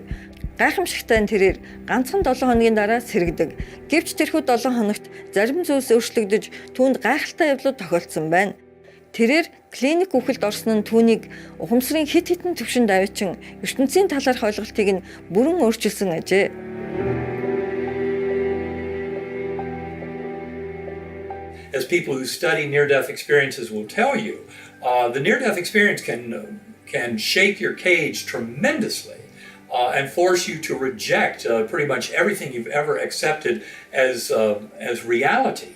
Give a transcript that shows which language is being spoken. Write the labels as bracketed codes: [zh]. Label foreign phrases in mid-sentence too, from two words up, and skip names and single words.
[mn] Гайхамшигтай нь тэрээр ганцхан 7 хоногийн дараа сэргдэг. Гэвч тэрхүү 7 хоногт зарим зүйлс өөрчлөгдөж түүнд гайхалтай явдлууд тохиолдсон байна. Тэрээр клиник үхэлд орсон нь түүнийг ухамсарын хит хитэн төвшөнд авчин ертөнцийн талаарх ойлголтыг нь бүрэн өөрчилсөн ажээ. [en] As people who study near-death experiences will tell you, the near-death experience can shake your cage tremendously and force you to reject pretty much everything you've ever accepted as reality.